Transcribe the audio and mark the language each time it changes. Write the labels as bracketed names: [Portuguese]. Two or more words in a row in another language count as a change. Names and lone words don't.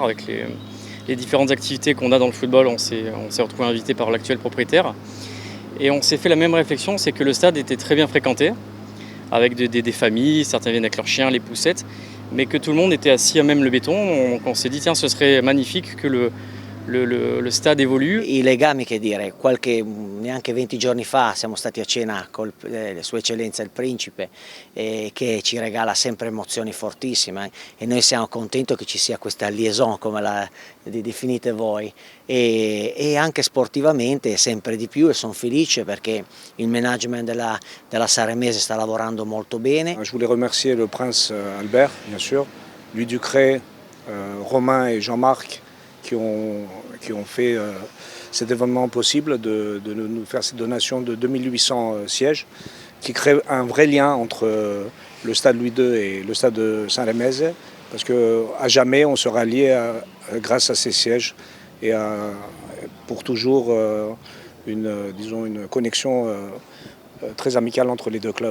[French] Avec les différentes activités qu'on a dans le football, on s'est retrouvés invités par l'actuel propriétaire. Et on s'est fait la même réflexion, c'est que le stade était très bien fréquenté, avec des familles, certains viennent avec leurs chiens, les poussettes, mais que tout le monde était assis à même le béton. Donc on s'est dit, tiens, ce serait magnifique que le stade évolue. [Italian] I legami, che dire, neanche 20 giorni fa siamo stati a cena con Sua Eccellenza il Principe, che ci regala sempre emozioni fortissime, e noi siamo contenti che ci sia questa liaison, come la definite voi, e anche sportivamente sempre di più, e sono felice perché il management della Saremese sta lavorando molto bene. [French] Je voulais remercier le prince Albert, bien sûr, Louis Ducret, Romain et Jean-Marc, qui ont fait cet événement possible de nous faire cette donation de 2800 sièges qui crée un vrai lien entre le stade Louis II et le stade de Saint-Rémez, parce qu'à jamais on sera lié grâce à ces sièges et pour toujours une connexion très amicale entre les deux clubs.